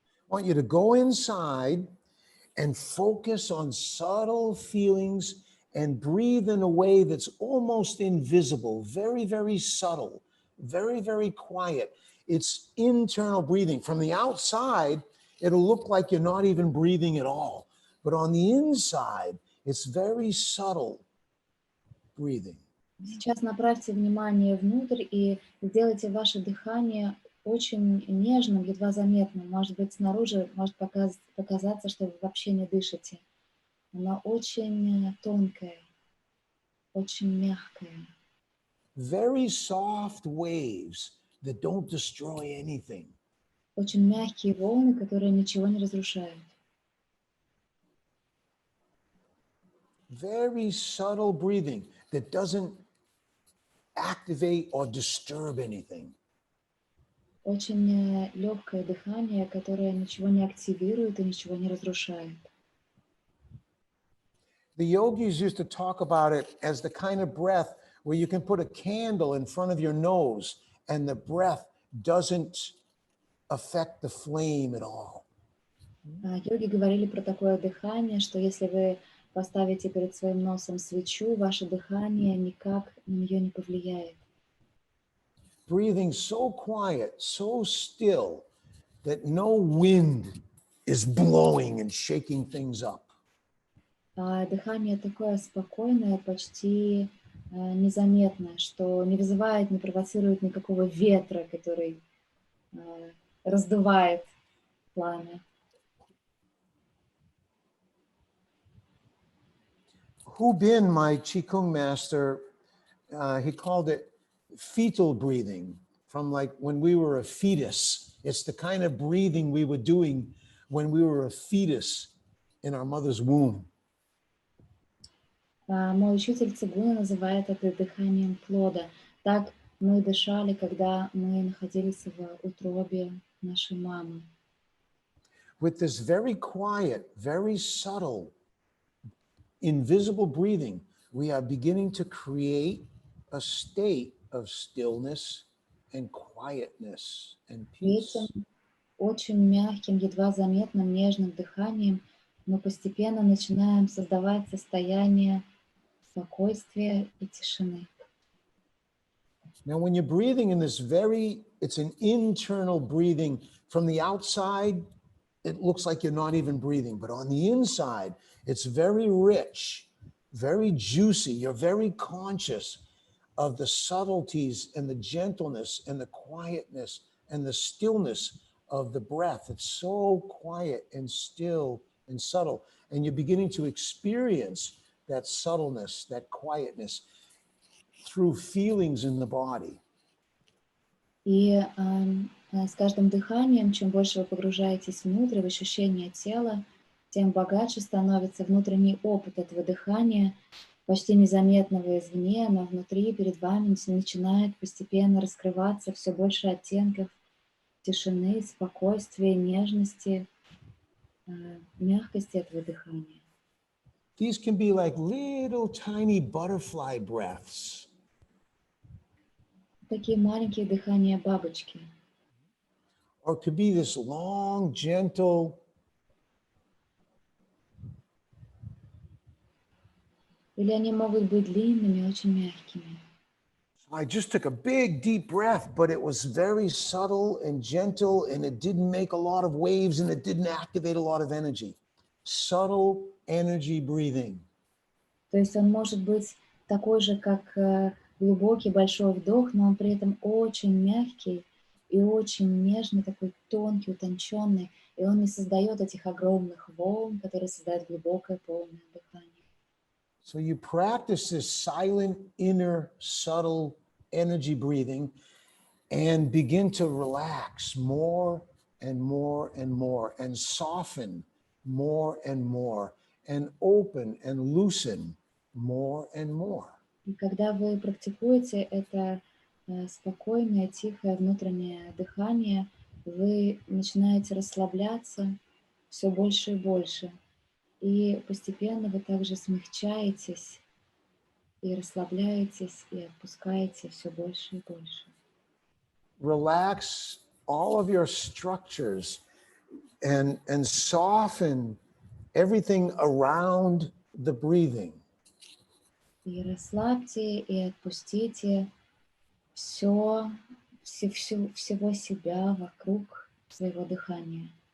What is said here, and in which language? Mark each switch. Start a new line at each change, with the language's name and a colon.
English: I want you to go inside and focus on subtle feelings and breathe in a way that's almost invisible, very, very subtle, very, very quiet. It's internal breathing. From the outside, it'll look like you're not even breathing at all. But on the inside, it's very subtle breathing.
Russian: Сейчас направьте внимание внутрь и сделайте ваше дыхание очень нежным, едва заметным. Может быть, снаружи может показаться, что вы вообще не дышите. Оно очень тонкое, очень мягкое.
English: Very soft waves that don't destroy anything.
Russian: Очень мягкие волны, которые ничего не разрушают.
English: Very subtle breathing that doesn't activate or disturb anything.
Russian: Очень легкое дыхание, которое ничего не активирует и ничего не разрушает.
English: The yogis used to talk about it as the kind of breath where you can put a candle in front of your nose and the breath doesn't affect the flame at all.
Russian: Йоги говорили про такое дыхание, что если вы поставите перед своим носом свечу, ваше дыхание никак на нее не повлияет.
English: Breathing so quiet, so still that no wind is blowing and shaking things up.
Russian: Дыхание такое спокойное, почти незаметное, что не вызывает, не провоцирует никакого ветра, который раздувает пламя.
English: Hu Bin, my Qigong master, he called it fetal breathing, from like when we were a fetus. It's the kind of breathing we were doing when we were a fetus in our mother's womb.
Russian: Мой учитель цигуна называет это дыханием плода. Так мы дышали, когда мы находились в утробе нашей мамы.
English: With this very quiet, very subtle, invisible breathing, we are beginning to create a state of stillness and quietness and peace.
Russian: Этим очень мягким, едва заметным, нежным дыханием мы постепенно начинаем создавать состояние спокойствия и тишины.
English: Now, when you're breathing in this it's an internal breathing. From the outside, it looks like you're not even breathing, but on the inside, it's very rich, very juicy. You're very conscious of the subtleties and the gentleness and the quietness and the stillness of the breath. It's so quiet and still and subtle. And you're beginning to experience that subtleness, that quietness through feelings in the body.
Russian: И с каждым дыханием, чем больше вы погружаетесь внутрь, в ощущение тела, тем богаче становится внутренний опыт этого дыхания, почти незаметного извне, но внутри, перед вами начинает постепенно раскрываться все больше оттенков тишины, спокойствия, нежности, мягкости этого дыхания.
English: These can be like little tiny butterfly breaths.
Russian: Такие маленькие дыхания бабочки.
English: Or it could be this long, gentle
Russian: или они могут быть длинными, очень мягкими.
English: I just took a big deep breath, but it was very subtle and gentle, and it didn't make a lot of waves, and it didn't activate a lot of energy. Subtle energy breathing.
Russian: То есть он может быть такой же, как глубокий большой вдох, но он при этом очень мягкий и очень нежный, такой тонкий, утонченный, и он не создает этих огромных волн, которые создают глубокое полное дыхание.
English: So you practice this silent, inner, subtle energy breathing and begin to relax more and more and more and soften more and more and open and loosen more and more.
Russian: И когда вы практикуете это спокойное, тихое внутреннее дыхание, вы начинаете расслабляться все больше и больше. И постепенно вы также смягчаетесь и расслабляетесь, и отпускаете все больше и больше.
English: Relax all of your structures and soften everything around the breathing.
Russian: И расслабьте, и отпустите всего себя вокруг своего дыхания.